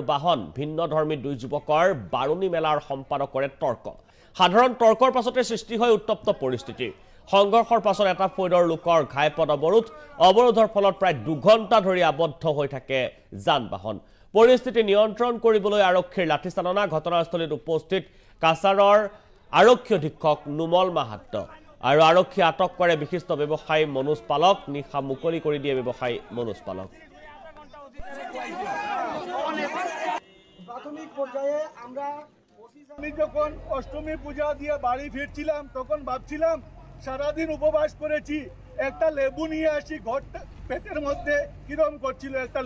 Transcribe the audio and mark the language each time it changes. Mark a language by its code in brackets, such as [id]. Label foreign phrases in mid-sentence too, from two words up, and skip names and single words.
[as] বাহন ভিন্ন ধৰ্মী দুই যুৱকৰ বাৰুণী মেলাৰ সম্পাদকৰে তৰ্ক সাধাৰণ তৰ্কৰ পাছতে সৃষ্টি হয় উত্তপ্ত পৰিস্থিতি সংঘৰ্ষৰ পাছত এটা ফৈদৰ লোকৰ ঘাইপথ অৱৰোধৰ ফলত প্ৰায় 2 ঘণ্টা ধৰি আবদ্ধ হৈ থাকে যান বাহন পৰিস্থিতি নিয়ন্ত্ৰণ কৰিবলৈ আৰক্ষীৰ লাঠিচালনা ঘটনাস্থলীত উপস্থিত কাছাৰৰ আৰক্ষী অধীক্ষক নুমল মাহাত্ত আৰু আৰক্ষী আটক কৰে বিশিষ্ট ব্যৱসায়ী মনোজ পালক নিশা মুকলি কৰি দিয়ে ব্যৱসায়ী মনোজ পালক [bn] প্রাথমিক পর্যায়ে আমরা আমি যখন অষ্টমী পূজা দিয়ে বাড়ি ফিরছিলাম তখন ভাবছিলাম সারা দিন উপবাস করেছি একটা লেবু নিয়ে আসি ঘরটা পেটের মধ্যে কিরকম করছিল একটা